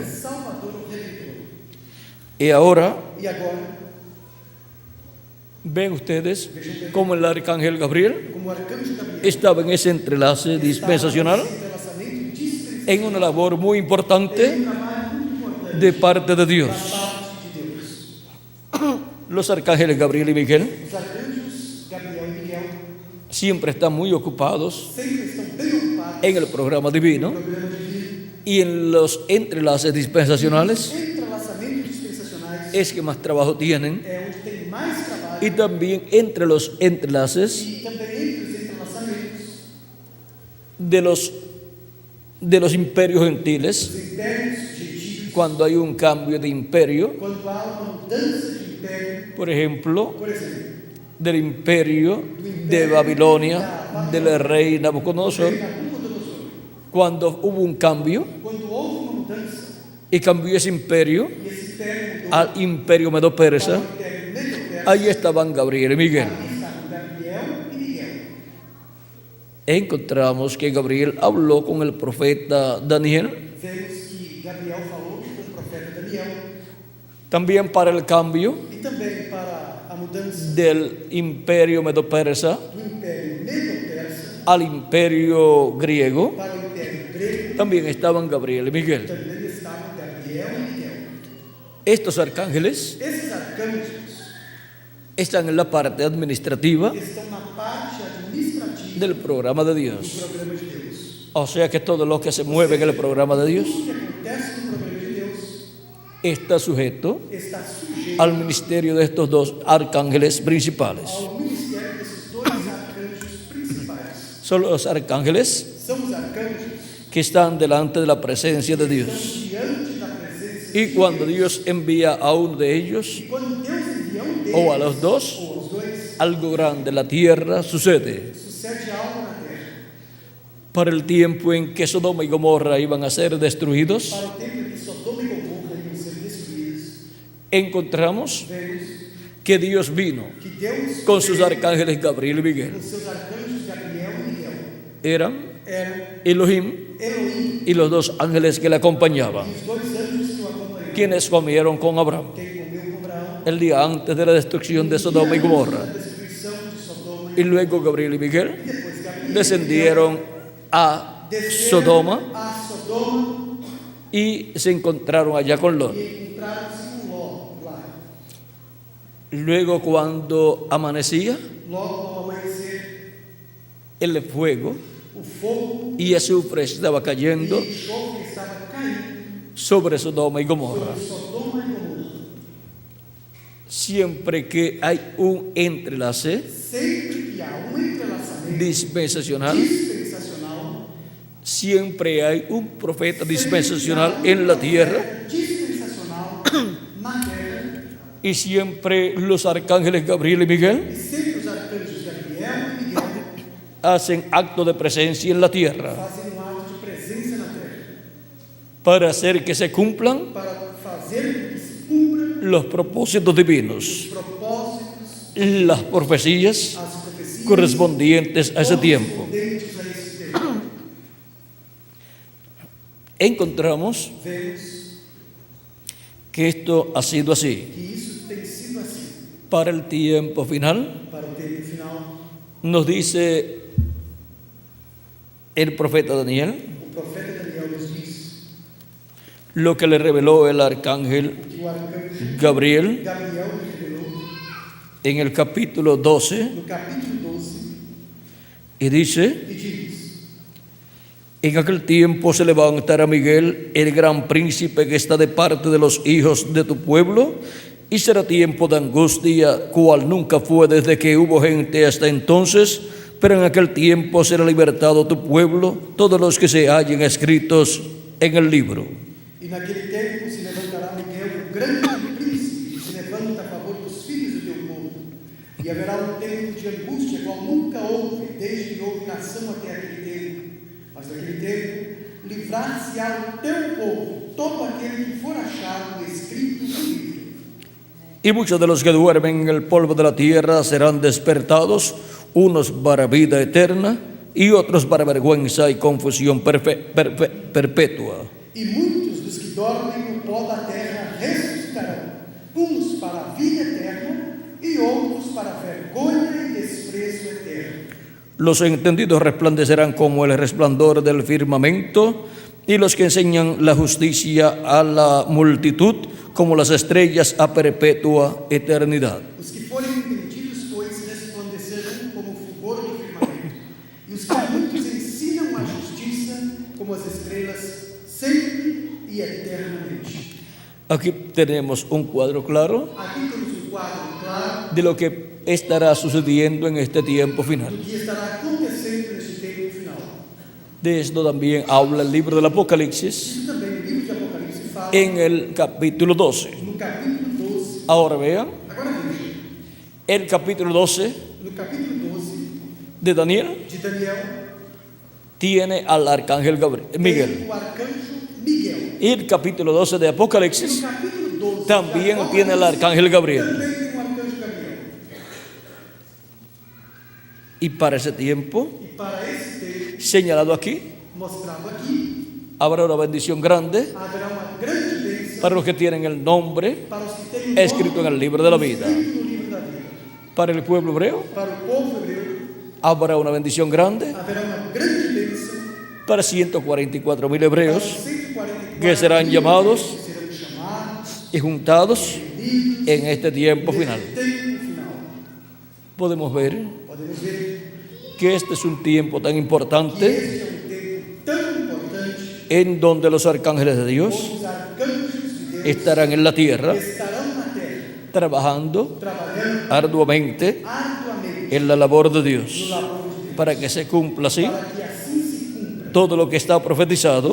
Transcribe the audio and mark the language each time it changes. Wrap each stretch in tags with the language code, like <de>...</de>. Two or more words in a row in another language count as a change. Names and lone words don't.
<pt>Salvador ou Redentor.</pt> <es>Y ahora</es> <pt>E agora,</pt> <es>ven ustedes como el arcángel Gabriel</es> <pt>como o arcanjo Gabriel</pt> <es>estaba en ese entrelace dispensacional,</es> <pt>estava nesse entrelaçamento dispensacional,</pt> <es>en una labor muy importante</es> <pt>um trabalho muito importante</pt> <es>de parte de</es> <pt>da</pt> <es>Dios.</es> <pt>parte de Deus.</pt> <es>Los arcángeles Gabriel y Miguel</es> <pt>Os arcanjos Gabriel e Miguel</pt> <es>siempre están muy ocupados</es> <pt>sempre estão bem ocupados</pt> <es>en el programa divino</es> <pt>no programa divino.</pt> <es>y en los entrelaces dispensacionales</es> <pt>Entrelaçamentos dispensacionais</pt> <es>es que más trabajo tienen,</es> <pt>é onde tem mais trabalho,</pt> <es>y también entre los entrelaces</es> <pt>e também entre os entrelaçamentos</pt> <es>de los imperios gentiles,</es> <pt>dos impérios gentios,</pt> <es>cuando hay un cambio de imperio,</es> <pt>quando há uma mudança de império,</pt> <es>por ejemplo,</es> <pt>por exemplo,</pt> <es>del imperio de Babilonia, del rey Nabucodonosor, Nabucodonosor, cuando hubo un cambio</es> <pt>quando houve uma mudança</pt> <es>y cambió ese imperio</es> <pt>e esse império mudou</pt> <es>al imperio medo-persa,</es> <pt>para o império medo-persa,</pt> <es>ahí estaban Gabriel y Miguel.</es> <pt>ali estavam Gabriel e Miguel.</pt> <es>Encontramos que Gabriel habló con el profeta Daniel,</es> <pt>Vemos que Gabriel falou com o profeta Daniel</pt> <es>también para el cambio</es> <pt>e também para a mudança</pt> <es>del imperio medo-persa</es> <pt>do império medo-persa</pt> <es>al imperio griego,</es> <pt>para o império grego,</pt> <es>también estaban Gabriel y Miguel.</es> <pt>também estavam Gabriel e Miguel.</pt> <es>Estos arcángeles</es> <pt>Esses arcanjos</pt> <es>están en la parte administrativa</es> <pt>estão na parte administrativa</pt> <es>del programa de</es> <pt>do</pt> <es>Dios.</es> <pt>programa de Deus.</pt> <es>O sea que todo lo que se mueve en el programa de Dios</es> <pt>Tudo que acontece no programa de Deus</pt> <es>está sujeto</es> <pt>está sujeito</pt> <es>al ministerio de estos dos arcángeles principales.</es> <pt>ao</pt> <es>son los arcángeles</es> <pt>são os arcanjos</pt> <es>que están delante de la presencia de</es> <pt>que</pt> <es>Dios.</es> <pt>estão diante da presença</pt> <es>Y</es> <pt>de</pt> <es>cuando</es> <pt>Deus.</pt> <es>Dios envía a uno de ellos</es> <pt>E quando Deus envia deles,</pt> <es>o a los dos,</es> <pt>ou aos dois,</pt> <es>algo grande en la tierra sucede.</es> <pt>sucede algo na terra.</pt> <es>Para el tiempo en que Sodoma y Gomorra iban a ser destruidos,</es> <pt>Para o tempo em que Sodoma e Gomorra iam ser destruídos,</pt> <es>encontramos</es> <pt>vemos</pt> <es>que Dios vino</es> <pt>que Deus</pt> <es>con sus</es> <pt>veio</pt> <es>arcángeles Gabriel y Miguel.</es> <pt>com seus arcanjos Gabriel e Miguel.</pt> <es>Eran</es> <pt>Eram</pt> <es>Elohim</es> <pt>Elohim</pt> <es>y los dos ángeles que le acompañaban,</es> <pt>e os dois anjos que o acompanhavam.</pt> <es>quienes comieron con Abraham</es> <pt>Quem comeu com Abraão</pt> <es>el día antes de la destrucción de Sodoma y</es> <pt>a</pt> <es>Gomorra.</es> <pt>destruição de Sodoma</pt> <es>Y luego Gabriel y Miguel</es> <pt>e depois Gabriel</pt> <es>descendieron a</es> <pt>desceram</pt> <es>Sodoma</es> <pt>a Sodoma</pt> <es>y se encontraron allá con Lot.</es> <pt>e encontraram-se com Ló lá.</pt> <es>Luego, cuando amanecía,</es> <pt>Logo ao amanhecer,</pt> <es>el fuego</es> <pt>o fogo</pt> <es>y azufre estaba</es> <pt>e</pt> <es>cayendo</es> <pt>enxofre estava caindo</pt> <es>sobre Sodoma y Gomorra.</es> <pt>sobre Sodoma e Gomorra.</pt> <es>Siempre que hay un entrelace</es> <pt>Sempre que há um entrelaçamento</pt> <es>dispensacional,</es> <pt>dispensacional,</pt> <es>siempre hay un profeta dispensacional en la tierra,</es> <pt>dispensacional na terra,</pt> <es>y siempre los arcángeles Gabriel y Miguel</es> <pt>e sempre os arcanjos Gabriel e Miguel</pt> <es>hacen acto de presencia en la tierra</es> <pt>fazem um ato de presença na terra</pt> <es>para hacer que se cumplan</es> <pt>para fazer com que se cumpram</pt> <es>los propósitos divinos,</es> <pt>os propósitos,</pt> <es>las profecías</es> <pt>as profecias</pt> <es>correspondientes a ese tiempo.</es> <pt>correspondentes a esse tempo.</pt> <es>Encontramos</es> <pt>Vemos</pt> <es>que esto ha sido así.</es> <pt>que isso tem sido assim.</pt> <es>Para el tiempo final,</es> <pt>Para o tempo final,</pt> <es>nos dice el profeta Daniel</es> <pt>o profeta Daniel nos diz</pt> <es>lo que le reveló el arcángel</es> <pt>que o arcanjo</pt> <es>Gabriel</es> <pt>Gabriel revelou</pt> <es>en el capítulo 12</es> <pt>no capítulo 12</pt> <es>y dice:</es> <pt>e diz:</pt> <es>en aquel tiempo se levantará Miguel, el gran príncipe que está de parte de los hijos de tu pueblo, y será tiempo de angustia, cual nunca fue desde que hubo gente hasta entonces, pero en aquel tiempo será libertado tu pueblo, todos los que se hallen escritos en el libro.</es> <pt>E naquele tempo se levantará Miguel, o grande príncipe, que se levanta a favor dos filhos do teu povo. E haverá um tempo de angústia, qual nunca houve, desde que houve nação até aquele tempo. Mas naquele tempo, livrar-se-á o teu povo, todo aquele que for achado escrito no livro.</pt> <es>Y muchos de los que duermen en el polvo de la tierra serán despertados, unos para vida eterna y otros para vergüenza y confusión perpetua.</es> <pt>E muitos dos que dormem no pó da terra ressuscitarão, uns para a vida eterna e outros para a vergonha e desprezo eterno.</pt> <es>Los entendidos resplandecerán como el resplandor del firmamento, y los que enseñan la justicia a la multitud como las estrellas a perpetua eternidad.</es> <pt>Os que forem entendidos, pois, resplandecerão como o fulgor do firmamento, e os que a muitos ensinam a justiça como as estrelas, sempre e eternamente.</pt> <es>Aquí tenemos un cuadro claro</es> <pt>Aqui temos um quadro claro</pt> <es>de lo que estará sucediendo en este tiempo final.</es> <pt>do que estará acontecendo neste tempo final.</pt> <es>De esto también habla el libro del Apocalipsis</es> <pt>Isso também o livro de Apocalipse fala</pt> <es>en el capítulo 12.</es> <pt>no capítulo 12.</pt> <es>Ahora vean,</es> <pt>Agora veja,</pt> <es>el capítulo 12</es> <pt>no capítulo 12</pt> <es>de Daniel</es> <pt>de Daniel,</pt> <es>tiene al arcángel Miguel.</es> <pt>tem o arcanjo Miguel.</pt> <es>Y el capítulo 12 de</es> <pt>No</pt> <es>Apocalipsis</es> <pt>capítulo 12</pt> <es>también</es> <pt>de</pt> <es>tiene al arcángel Gabriel.</es> <pt>Também tem o arcanjo Gabriel.</pt> <es>Y para ese tiempo,</es> <pt>E para esse tempo,</pt> <es>señalado aquí,</es> <pt>mostrado aqui,</pt> <es>habrá una bendición grande</es> <pt>haverá uma grande bênção</pt> <es>para los que tienen el nombre</es> <pt>para os que têm o</pt> <es>escrito en el libro de la vida.</es> <pt>escrito no livro da vida.</pt> <es>Para el pueblo hebreo</es> <pt>Para o povo hebreu,</pt> <es>habrá una bendición grande</es> <pt>haverá uma grande bênção</pt> <es>para 144,000 hebreos</es> <pt>para os 144</pt> <es>que serán llamados</es> <pt>que serão chamados</pt> <es>y juntados</es> <pt>unidos</pt> <es>en este tiempo</es> <pt>nesse</pt> <es>final.</es> <pt>tempo final.</pt> <es>Podemos ver</es> <pt>Podemos ver</pt> <es>que este es un tiempo tan</es> <pt>que</pt> <es>importante</es> <pt>este é um tempo tão importante,</pt> <es>en donde los arcángeles de Dios</es> <pt>onde os arcanjos de Deus</pt> <es>estarán en la tierra</es> <pt>estarão na terra,</pt> <es>trabajando</es> <pt>trabalhando</pt> <es>arduamente</es> <pt>arduamente</pt> <es>en la labor de</es> <pt>no</pt> <es>Dios.</es> <pt>labor de Deus.</pt> <es>para que se cumpla así</es> <pt>para que assim se cumpra</pt> <es>todo lo que está profetizado</es>